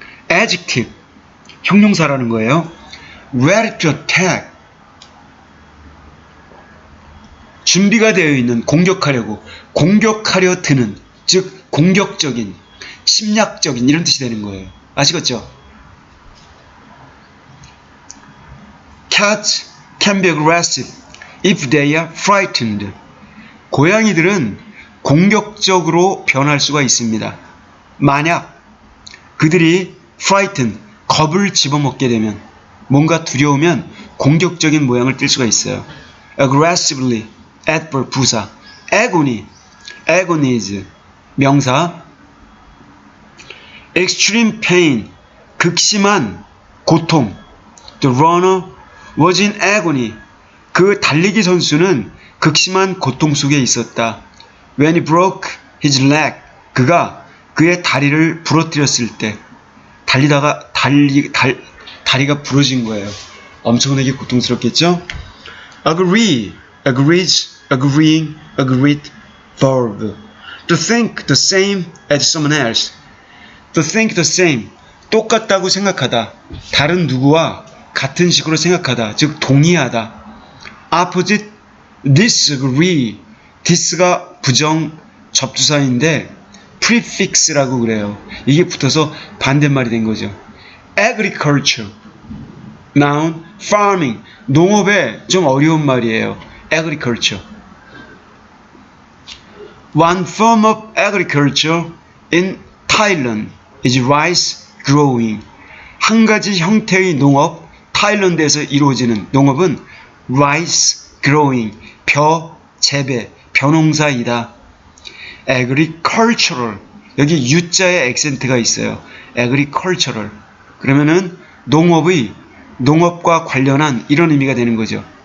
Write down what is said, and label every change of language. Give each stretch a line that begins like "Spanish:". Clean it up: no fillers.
Korean: adjective, 형용사라는 거예요.
English: ready to attack,
Korean: 준비가 되어 있는, 공격하려 드는, 즉 공격적인, 침략적인 이런 뜻이 되는 거예요. 아시겠죠?
English: Cats can be aggressive if they are frightened.
Korean: 고양이들은 공격적으로 변할 수가 있습니다. 만약 그들이 frightened, 겁을 집어먹게 되면, 뭔가 두려우면 공격적인 모양을 띨 수가 있어요.
English: aggressively, adverb 부사. agony, agonize 명사. extreme pain,
Korean: 극심한 고통.
English: The runner was in agony.
Korean: 그 달리기 선수는 극심한 고통 속에 있었다.
English: When he broke his leg,
Korean: 그가 그의 다리를 부러뜨렸을 때, 달리다가 다리가 부러진 거예요. 엄청나게 고통스럽겠죠?
English: agree, agrees, agreeing, agreed, verb. to think the same as someone else. to think the same,
Korean: 똑같다고 생각하다. 다른 누구와 같은 식으로 생각하다. 즉 동의하다.
English: opposite, disagree.
Korean: this가 부정 접두사인데 prefix라고 그래요. 이게 붙어서 반대말이 된 거죠.
English: agriculture, noun, farming.
Korean: 농업에 좀 어려운 말이에요.
English: agriculture. One form of agriculture in Thailand is rice growing.
Korean: 한 가지 형태의 농업, 타일랜드에서 이루어지는 농업은
English: rice growing,
Korean: 벼 재배, 벼농사이다. agricultural, 여기 U자에 액센트가 있어요.
English: agricultural.
Korean: 그러면은 농업과 관련한 이런 의미가 되는 거죠.